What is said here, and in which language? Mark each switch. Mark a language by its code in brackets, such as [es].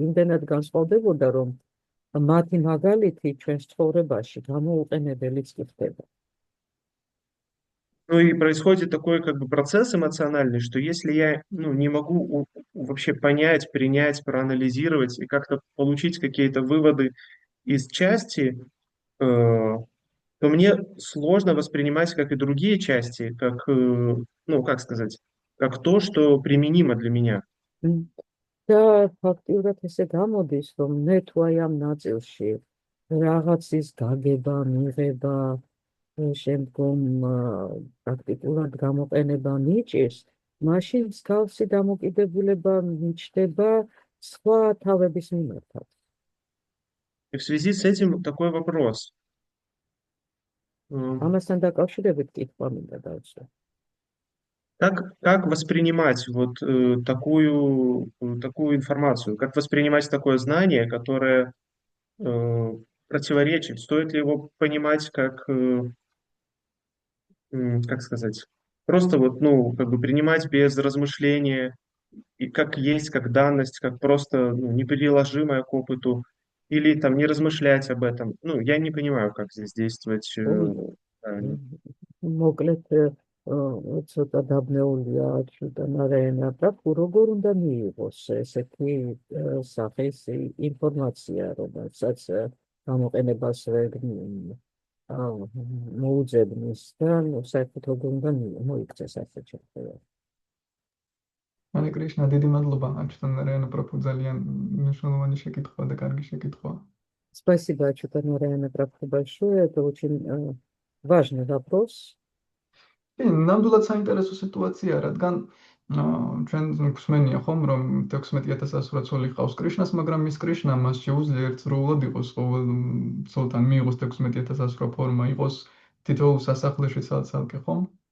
[ka] იმდენად განსხვავდებოდა, რომ მათი მაგალითი ჩვენს ცხოვრებაში გამოუყენებელიც კი ხდება. [ru] Ну и происходит такой как бы процесс эмоциональный, что если я не могу вообще понять, принять, проанализировать и как-то получить какие-то выводы из части, то мне сложно воспринимать, как и другие части, как, ну, как сказать, как то, что применимо для меня. [ka] და ფაქტიურად ესე გამოდის, რომ მე თუ აი ამ ნაწილში რაღაცის გაგება, მიღება, შემდგომ პრაქტიკულად გამოყენება მიჭირს, მაშინ მსგავსი დამოკიდებულება მიჩნდება სხვა თავების მიმართაც. [ru] И в связи с этим такой вопрос. [ka] ამასთან დაკავშირებით კითხვა მინდა დავწერო. [ru] Как воспринимать вот такую информацию? Как воспринимать такое знание, которое противоречит? Стоит ли его понимать как сказать, просто вот, ну, как бы принимать без размышления и как есть, как данность, как просто ну, непереложимое к опыту, или там не размышлять об этом. Ну, я не понимаю, как здесь действовать правильно. [ka] მოკლედ ცოტა დაბნეულია ჩუტანარენა პრაკუ როგორ უნდა მიიღოს ესეთი სახის ინფორმაცია რომელსაც გამოყენებას ვერ მოუძებნის და საერთოდ როგორ უნდა მოიქცეს ასე შეხვედრა. მანე კრიშნა, დიდი მადლობა აჩვენებენ პროფუ ძალიან მნიშვნელოვანი შეკითხვა და კარგი შეკითხვა. [ru] Спасибо, Чутанаряна Прабху, большое. Это очень важный вопрос. [ka] კი, ნამდვილად საინტერესო სიტუაცია, რადგან ჩვენ გვსმენია ხომ, რომ 16,000 რაცოლი ყავს კრიშნას, მაგრამ მის კრიშნა მას შეუძლია ერთდროულად იყოს ყოველ ცოლთან მიიღოს 16,000 ფორმა, იყოს თითოეულ სასახლეში ცალკე, ხომ?